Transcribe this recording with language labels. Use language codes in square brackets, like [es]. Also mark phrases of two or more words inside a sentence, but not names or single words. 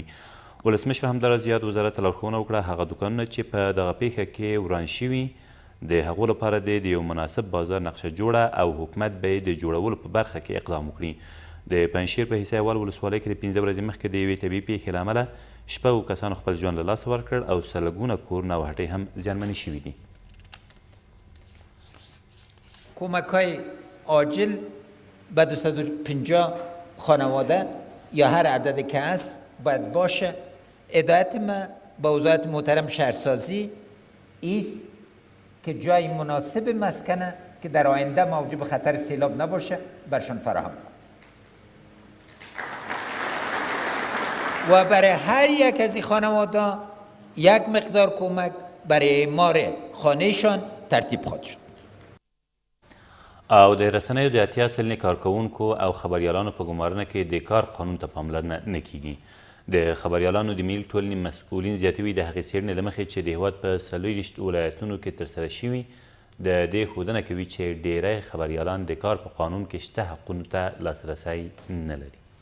[ps] ولسمشر همداراز یاد وزارت ته لارښوونه وکړه هغه دوکانونه چې په دغه پیښه کې وران شوي د هغو لپاره د یو مناسب بازار نقشه جوړه او حکومت به یې د جوړولو په برخه کې اقدام وکړي. د پنجشیر په حصه اول ولسوالۍ کې د 15 ورځې مخکې د یوې طبیعي پیښې له امله 6 کسانو خپل ژوند له لاسه ورکړ او سلګونه کورونه او هټۍ هم زیانمنې شوي دي. [fa] کمک‌های عاجل به 250 خانواده یا هر عددی که هست باید باشه. هدایت ما با وزارت محترم شهرسازی است که جای مناسب مسکنه که در آینده موجب خطر سیلاب نباشه برشان فراهم کنه و برای هر یک از این خانواده یک مقدار کمک برای اعمار خانهشان ترتیب خواهد شد. [ps] او د رسنیو د 80 سلنې کارکوونکو او خبریالانو په ګمارنه کې د کار قانون ته پاملرنه نه کیږي. د خبریالانو د ملي ټولنې مسؤلین زیاتوي د هغې څېړنې له مخې چې د هېواد په 24 ولایتونو کې ترسره شوي د دې ښودنه کوي چې ډیری خبریالان د کار په قانون کې شته حقونو ته لاسرسی نه لري.